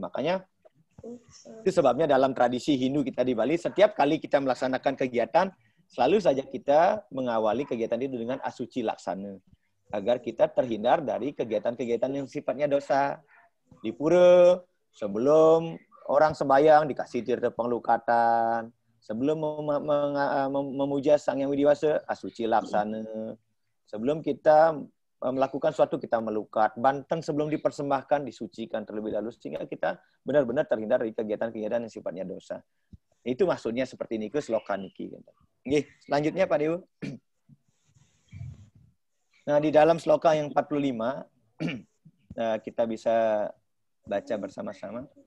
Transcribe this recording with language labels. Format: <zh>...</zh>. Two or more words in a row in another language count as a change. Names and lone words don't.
<id>Makanya itu sebabnya dalam tradisi Hindu kita di Bali, setiap kali kita melaksanakan kegiatan, selalu saja kita mengawali kegiatan itu dengan asuci laksana. Agar kita terhindar dari kegiatan-kegiatan yang sifatnya dosa. Di pura, sebelum orang sembahyang dikasih tirta penglukatan. Sebelum memuja Sang Yang Widiwasa, asuci laksana. Sebelum kita melakukan suatu, kita melukat. Banten sebelum dipersembahkan, disucikan terlebih dahulu. Sehingga kita benar-benar terhindar dari kegiatan-kegiatan yang sifatnya dosa. Itu maksudnya seperti ini, ke sloka niki. Oke, selanjutnya Pak Dewa. Nah, di dalam sloka yang 45, kita bisa baca bersama-sama.</id>